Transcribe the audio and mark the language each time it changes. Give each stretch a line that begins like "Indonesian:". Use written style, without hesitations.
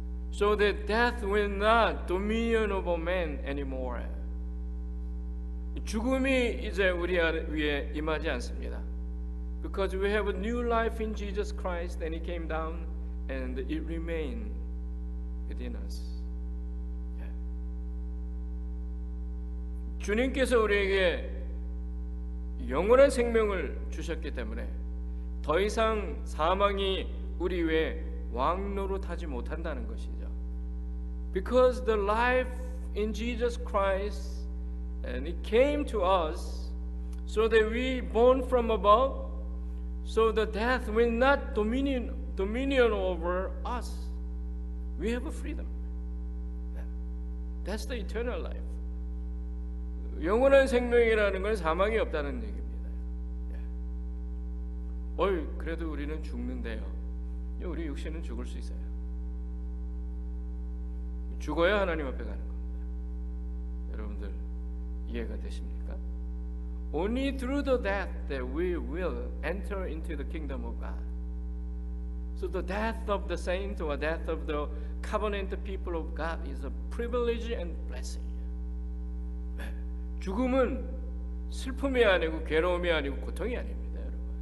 English: So that death will not dominion over man anymore.
Korean: 죽음이 이제 우리 위에 임하지 않습니다.
English: Because we have a new life in Jesus Christ, and He came down and it remained within us. Yeah.
Korean: 주님께서 우리에게 영원한 생명을 주셨기 때문에 더 이상 사망이 우리 위에 왕노릇하지 못한다는 것이죠.
English: Because the life in Jesus Christ, and it came to us, so that we born from above, so the death will not dominion over us. We have a freedom. That's the eternal life.
Korean: 영원한 생명이라는 건 사망이 없다는 얘기입니다. 그래도 우리는 죽는데요. 우리 육신은 죽을 수 있어요. 죽어야 하나님 앞에 가는 겁니다. 여러분들 이해가 되십니까?
English: Only through the death that we will enter into the kingdom of God. So the death of the saint or death of the covenant people of God is a privilege and blessing.
Korean: 죽음은 슬픔이 아니고 괴로움이 아니고 고통이 아닙니다, 여러분.